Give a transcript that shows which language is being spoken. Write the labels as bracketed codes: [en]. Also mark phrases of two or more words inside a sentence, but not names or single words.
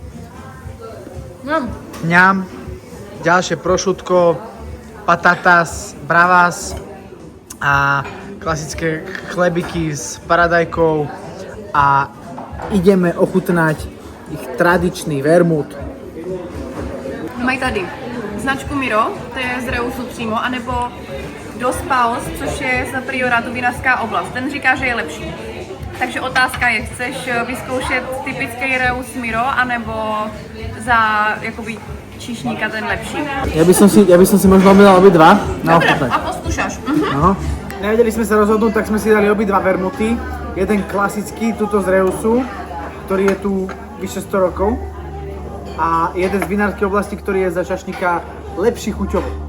[sk] Mňam. Ďalšie prošutko, [es] patatas, bravas [sk] a klasické chlebiky s paradajkou a ideme ochutnať ich tradičný vermut. [cs] Mají tady značku Miro, to je z Reusu přímo, anebo Dos Paus, což je za Priorátu vinařská oblast. Ten říká, že je lepší. Takže otázka je, chceš vyzkoušet typický Reus Miro, anebo za jakoby číšníka ten lepší? [sk] Ja by som si možno objednal obidva. Dobre, a poskúšaš. No. Nevedeli sme sa rozhodnúť, tak sme si dali obidva vermuty. Jeden klasický, tuto z Reusu, ktorý je tu vyše 100 rokov. A jeden z vinárskej oblasti, ktorý je za šašníka lepší chuťovo.